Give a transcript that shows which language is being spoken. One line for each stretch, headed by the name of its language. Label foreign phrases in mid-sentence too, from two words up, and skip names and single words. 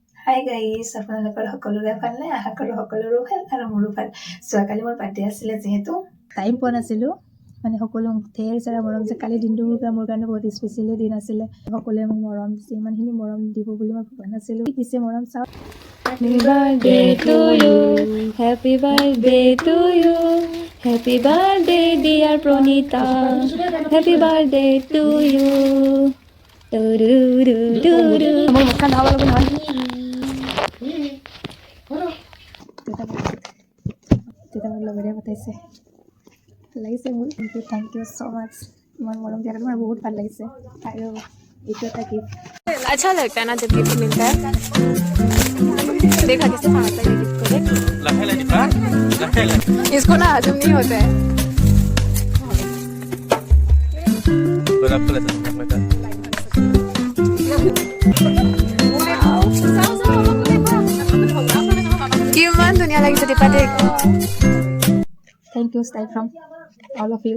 Assamese: হাই গাইজ, আপোনালোকৰ সকলোৰে ভালনে? আশা কৰোঁ সকলোৰো ভাল আৰু মোৰো ভাল। যোৱাকালি মোৰ বাৰ্থডে আছিলে, যিহেতু টাইম পোৱা নাছিলোঁ, মানে সকলো ঢেৰ চাৰা মৰম যে কালি দিনটো মোৰ কাৰণে বহুত স্পেচিয়েলি দিন আছিলে। সকলোৱে মোক মৰম দিছে, ইমানখিনি মৰম দিব বুলি মই ভবা নাছিলোঁ। দিছে মৰম চাওক।
English: Happy birthday to you, happy birthday to you, happy birthday dear Pronita, happy birthday to you.
Assamese: মোৰ মুখখন ধোৱাব লাগিব নহয়। তেতিয়া মোৰ লগৰে পঠাইছে, ভাল লাগিছে মোৰ।
English: thank you so much.
Assamese: ইমান মৰম দিয়াৰ কাৰণে মোৰ বহুত ভাল লাগিছে। আৰু এইটো এটা গিফ্ট।
Hindi: अच्छा लगता है ना जब गिफ्ट मिलता है। देखा कैसे खाता है गिफ्ट को, देख इसको ना हजम नहीं होता है।
Assamese: কিমান ধুনীয়া লাগিছে দীপা দেখ।
English: thank you style from all of you.